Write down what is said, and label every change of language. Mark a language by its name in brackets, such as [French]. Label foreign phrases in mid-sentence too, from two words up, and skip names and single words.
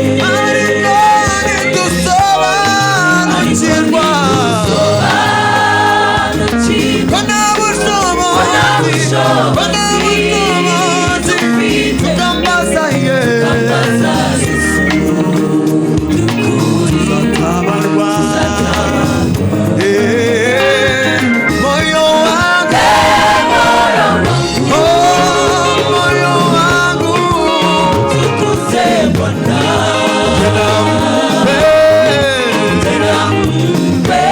[Kinyarwanda] Ariko ntidusobanukirwa. Sobanukirwa. Ko nta bushobozi. Ko nta bushobozi Ko nta bushobozi. dufite. Tutambaza Yesu. Tutambaza Yesu. Nukuri. Tutabarwa. [Swahili] Eh, moyo wangu. Oh, moyo wangu. Tukuze Bwana. Tena mpe. Tena mpe.